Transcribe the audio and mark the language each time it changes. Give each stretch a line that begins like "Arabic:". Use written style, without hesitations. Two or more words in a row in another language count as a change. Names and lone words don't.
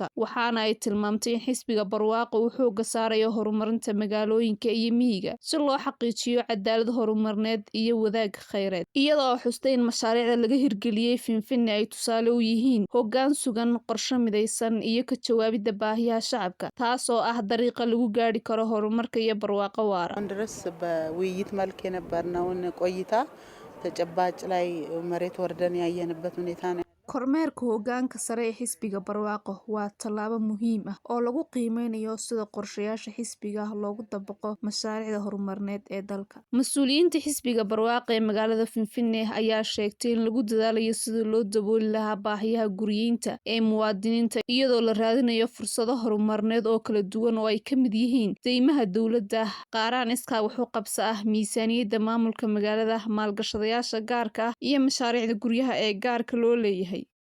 Somali: Waxaana ay tilmaamtay in xisbiga Barwaaqo uu xoogga saarayo horumarinta magaalooyinka iyo miyiga si loo xaqiijiyo cadaalad horumarineed iyo wadaag kheyraad. Iyada oo xustay in mashaariicda laga hirgeliyey Finfinne ay tusaale u yihiin hoggaan sugan, qorshe midaysan iyo ka jawaabidda baahiyaha shacabka, taasoo ah dariiqa lagu gaari karo horumarka iyo barwaaqo waara.
Amharic: መልክ የነበርነውን ቆይታ ተጨባጭ ላይ መሬት ወርደን ያየንበት ሁኔታ ነው።
Somali: kormeerka hoggaanka sare ee xisbiga Barwaaqo waa tallaabo muhiim ah oo lagu qiimeynayo sida qorshayaasha xisbiga loogu dabaqo mashaariicda horumarineed ee dalka. Mas'uuliyiinta xisbiga Barwaaqo ee magaalada Finfinne ayaa sheegtay in lagu dadaalayo sidii loo dabooli lahaa baahiyaha guryeynta ee muwaadiniinta iyadoo la raadinayo fursado horumarineed oo kala duwan oo ay ka mid yihiin deymaha dowladda, qaaraan iskaa wax u qabso ah, miisaaniyadda maamulka magaalada, maalgashadayaasha gaarka ah iyo mashaariicda guryaha ee gaarka loo leeyahay.